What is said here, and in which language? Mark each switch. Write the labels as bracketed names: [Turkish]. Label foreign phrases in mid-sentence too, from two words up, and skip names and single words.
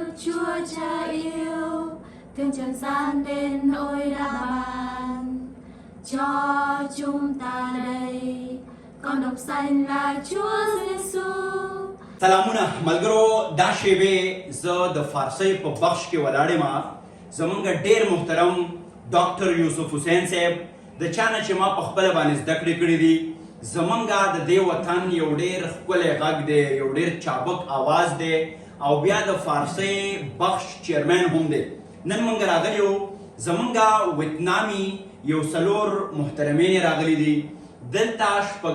[Vietnamese] Chúa Cha yêu, thương trần gian đến nỗi đã ban cho chúng ta đây con độc xanh là Chúa Giêsu. [Pashto] سلامونه ملګرو دا شیبې زه د فارسۍ په بخش کې ولاړ یم زمونږ ډېر محترم ډاکټر یوسف حسین صاحب د چا نه چې ما په خپله باندې زده کړې کړي دي زمونږ د دې وطن یو ډېر ښکلی غږ دی یو ډېر چابک آواز دی او بیا د فارسۍ بخش چیرمین هم دی نن موږ راغلي یو زمونږ وتنامي یو څلور محترمین راغلي دي دلته شپږ